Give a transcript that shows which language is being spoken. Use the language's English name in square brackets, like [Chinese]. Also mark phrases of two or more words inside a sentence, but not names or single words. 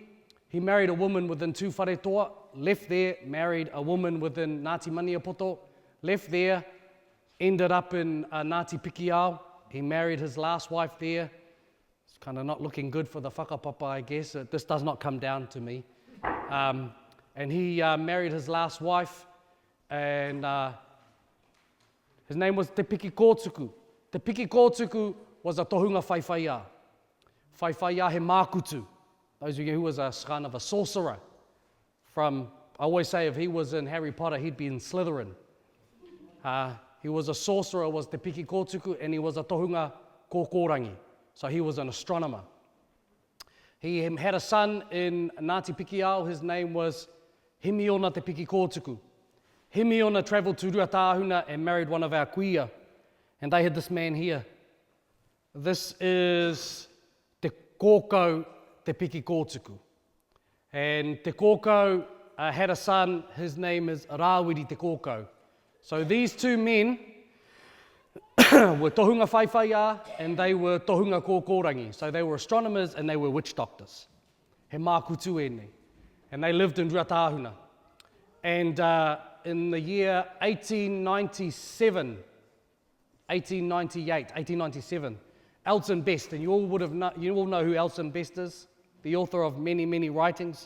[English] He married a woman within two wharetoa, left there, married a woman within Ngāti Maniapoto, left there, ended up in Ngāti Pikiao. He married his last wife there. It's kind of not looking good for the whakapapa, I guess. This does not come down to me. And he married his last wife, and his name was Te Piki Kōtuku. Te Piki Kōtuku was a [Māori] tohunga whaiwhaia. Whaiwhaia he mākutu. [English] Those of you who was a kind of a sorcerer from, I always say if he was in Harry Potter, he'd be in Slytherin. He was a sorcerer, was Te Piki Kōtuku, and he was a [Māori] tohunga kōkōrangi. [English] So he was an astronomer. He had a son in Ngāti Pikiao. His name was Himiona Te Piki Kōtuku. Himiona travelled to Ruatahuna and married one of our kuia. And they had this man here. This is Te Kōkau Te Piki Kōtuku. And Te Kōkau had a son, his name is Rāwiri Te Kōkau. So these two men were [Māori] tohunga whaiwhaia [English] and they were [Māori] tohunga kōkōrangi. [English] So they were astronomers and they were witch doctors. [Māori] He mākutu ēnei. [English] And they lived in Ruatahuna. And in the year 1897, 1897, Elton Best, and you all know who Elton Best is, the author of many, many writings.